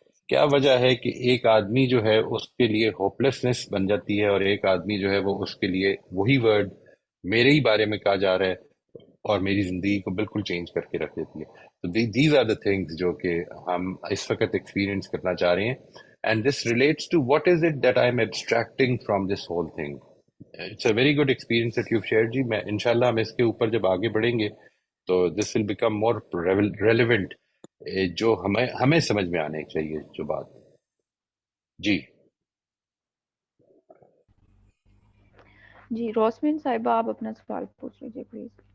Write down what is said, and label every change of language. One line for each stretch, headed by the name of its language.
Urdu: کیا وجہ ہے کہ ایک آدمی جو ہے اس کے لیے ہوپلیسنس بن جاتی ہے، اور ایک آدمی جو ہے وہ اس کے لیے وہی ورڈ میرے ہی بارے میں کہا جا رہا ہے اور میری زندگی کو بالکل چینج کر کے رکھ دیتی ہے. تو
English: these are the things
Urdu: جو کہ ہم اس وقت ایکسپیرینس کرنا چاہ رہے ہیں.
English: And this relates to what is it that I am abstracting from this whole thing. It's a very good experience that you share ji.
Urdu: میں انشاءاللہ ہم اس کے اوپر جب آگے بڑھیں گے تو
English: this will become more relevant,
Urdu: جو ہمیں سمجھ میں آنے چاہیے جو بات. جی جی روسمین صاحبہ آپ اپنا سوال پوچھ لیجیے پلیز.